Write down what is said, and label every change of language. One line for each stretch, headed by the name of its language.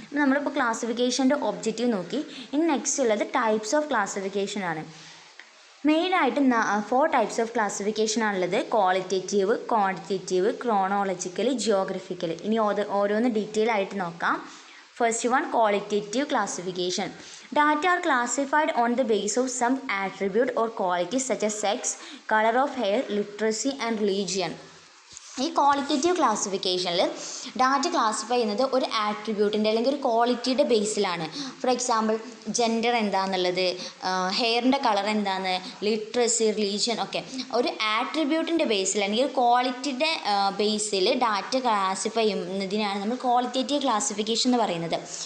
Malayalam: നമ്മളിപ്പോൾ ക്ലാസിഫിക്കേഷൻ്റെ ഒബ്ജക്റ്റീവ് നോക്കി. ഇനി നെക്സ്റ്റ് ഉള്ളത് ടൈപ്സ് ഓഫ് ക്ലാസിഫിക്കേഷൻ ആണ്. മെയിനായിട്ടും 4 ടൈപ്സ് ഓഫ് ക്ലാസിഫിക്കേഷൻ ആണുള്ളത്. Qualitative, quantitative, chronological, geographical. ഇനി ഓരോന്ന് ഡീറ്റെയിൽ ആയിട്ട് നോക്കാം. First one, qualitative classification.
English: Data are classified on the basis of some attribute or quality such as sex, color of hair, literacy and religion.
Malayalam: ഈ qualitative ക്ലാസിഫിക്കേഷനിൽ data classify ചെയ്യുന്നത് ഒരു ആട്രിബ്യൂട്ടിൻ്റെ അല്ലെങ്കിൽ ഒരു ക്വാളിറ്റിയുടെ ബേസിലാണ്. ഫോർ എക്സാമ്പിൾ ജെൻഡർ എന്താണെന്നുള്ളത്, ഹെയറിൻ്റെ colour എന്താണെന്ന്, literacy, religion ഒക്കെ ഒരു ആട്രിബ്യൂട്ടിൻ്റെ ബേസിൽ അല്ലെങ്കിൽ ക്വാളിറ്റിയുടെ ബേസിൽ ഡാറ്റ ക്ലാസിഫൈ ചെയ്യുന്നതിനാണ് നമ്മൾ ക്വാളിറ്റേറ്റീവ് ക്ലാസിഫിക്കേഷൻ എന്ന് പറയുന്നത്.